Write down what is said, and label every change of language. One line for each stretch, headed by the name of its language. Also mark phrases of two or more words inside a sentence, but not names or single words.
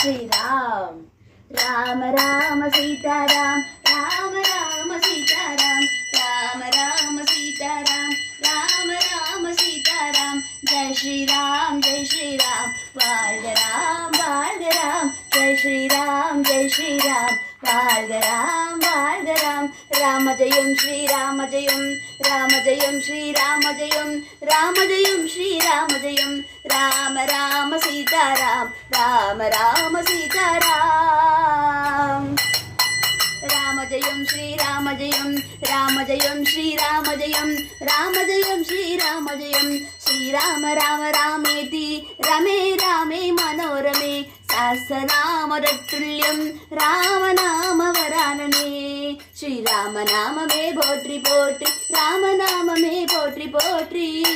Hindi: श्रीराम राम राम सीताराम राम राम सीताराम राम राम सीताराम राम राम सीताराम जय श्री राम வாழ்க
Tamil: ராம்
Hindi: जय श्री राम
Tamil: வாழ்க ராம் ராம ஜெயம் ஸ்ரீராம ஜெயம் ராம ஜெயம் ஸ்ரீராம ஜெயம் ராம ஜெயம் ஸ்ரீராம ஜெயம் ராம ராம சீதாராம் ராம ராம சீதாராம் ராம ஜெயம் ஸ்ரீராம ஜெயம் ராம ஜெயம் ஸ்ரீராம ஜெயம் ராம ஜெயம் ஸ்ரீராம ஜெயம் ஸ்ரீராம
Sanskrit: राम रामेति रमे रामे मनोरमे सहस्रनामतत्तुल्यं रामनाम वरानने
Tamil: ஸ்ரீராமநாமமே போற்றி போற்றி ராமநாமமே போற்றி போற்றி